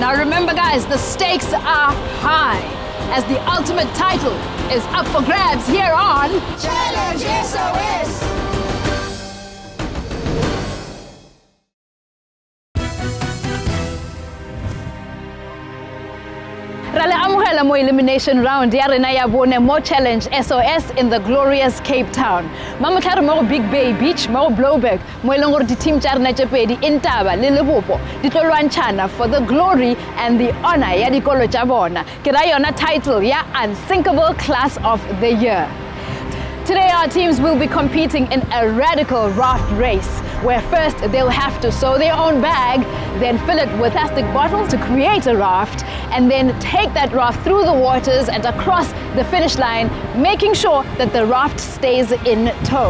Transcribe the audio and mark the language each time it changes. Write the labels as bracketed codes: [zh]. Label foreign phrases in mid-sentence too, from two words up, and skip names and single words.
[en] Now remember guys, the stakes are high, as the ultimate title is up for grabs here on Challenge SOS! [nso] Rale amuhela mo [en] elimination round [nso] ya rena ya bone mo Challenge SOS [en] in the glorious Cape Town. [nso] Mama tlare mo Big Bay Beach, mo Blouberg, mo eleng gore di team tsa rena tse pedi Intaba le Limpopo di tlo lwantshana [en] for the glory and the honor [nso] ya dikolo tsa bona. Ke ra yona title ya Unsinkable Class of the Year. [en] Today our teams will be competing in a radical raft race, where first they'll have to sew their own bag, then fill it with plastic bottles to create a raft, and then take that raft through the waters and across the finish line, making sure that the raft stays in tow.